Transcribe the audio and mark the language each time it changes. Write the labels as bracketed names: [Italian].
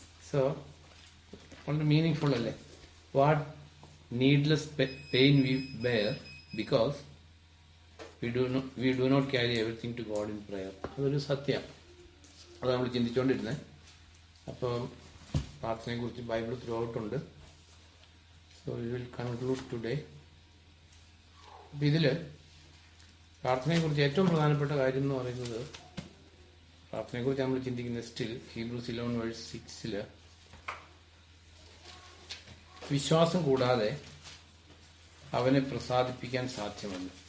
[Malayalam] So, വളരെ meaningful അല്ലേ? [English] What needless pain we bear because we do not carry everything to God in prayer. [Malayalam] അതൊരു സത്യം. അത് നമ്മൾ ചിന്തിച്ചുകൊണ്ടിരുന്നത്. അപ്പം പ്രാർത്ഥനയെക്കുറിച്ച് Bible through ഔട്ടുണ്ട്. [English] So we will conclude today. [Malayalam] അപ്പം ഇതിൽ പ്രാർത്ഥനയെക്കുറിച്ച് ഏറ്റവും പ്രധാനപ്പെട്ട കാര്യം എന്ന് പറയുന്നത്, പ്രാർത്ഥനയെക്കുറിച്ച് നമ്മൾ ചിന്തിക്കുന്ന സ്റ്റിൽ ഹീബ്രൂസ് 11:6 വിശ്വാസം കൂടാതെ അവനെ പ്രസാദിപ്പിക്കാൻ സാധ്യമല്ല.